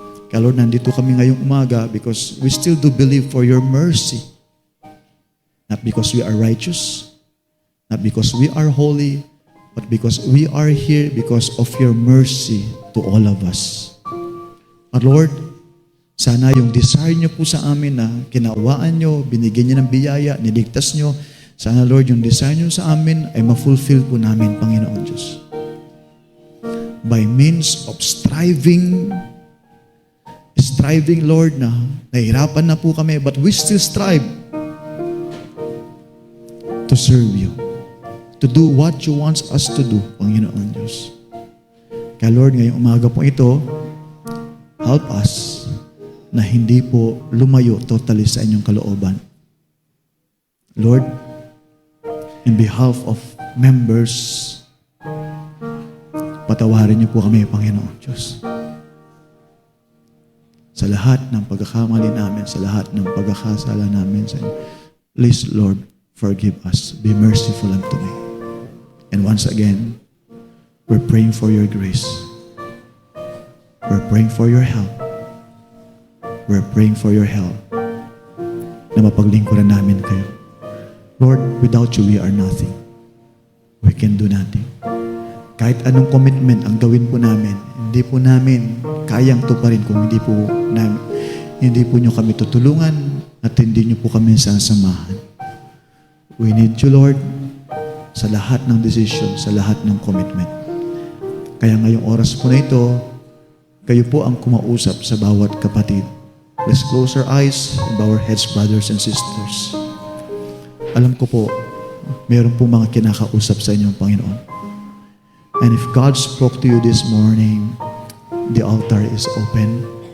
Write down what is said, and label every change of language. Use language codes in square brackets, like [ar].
[tl] Kaya Lord, nandito kami ngayong umaga [en] because we still do believe for your mercy. Not because we are righteous, not because we are holy, but because we are here because of your mercy to all of us. [tl] At Lord, sana yung desire niyo po sa amin na kinawaan niyo, binigyan niyo ng biyaya, niligtas niyo, Sana Lord, yung desire nyo sa amin ay ma-fulfill po namin, Panginoon Diyos. [en] By means of striving, Lord, [tl] na nahihirapan na po kami, [en] but we still strive to serve you, to do what you want us to do, Panginoon Diyos. [tl] Kaya Lord, ngayong umaga po ito, [en] help us [tl] na hindi po lumayo totally sa inyong kalooban. Lord, in behalf of members, patawarin niyo po kami, Panginoon Diyos. Sa lahat ng pagkakamali namin, sa lahat ng pagkakasala namin sa inyo, [en] please, Lord, forgive us. Be merciful unto me. And once again, we're praying for your grace. We're praying for your help. We're praying for your help [tl] na mapaglingkuran namin kayo. [en] Lord, without you, we are nothing. We can do nothing. [tl] Kahit anong commitment ang gawin po namin, hindi po namin kayang tuparin kung hindi po nyo kami tutulungan at hindi nyo po kami sasamahan. [en] We need you, Lord, [tl] sa lahat ng decision, sa lahat ng commitment. Kaya ngayong oras po na ito, kayo po ang kumausap sa bawat kapatid. [en] Let's close our eyes and bow our heads, brothers and sisters. [tl] Alam ko po, meron po mga kinakausap sa inyong Panginoon. [en] And if God spoke to you this morning, the altar is open.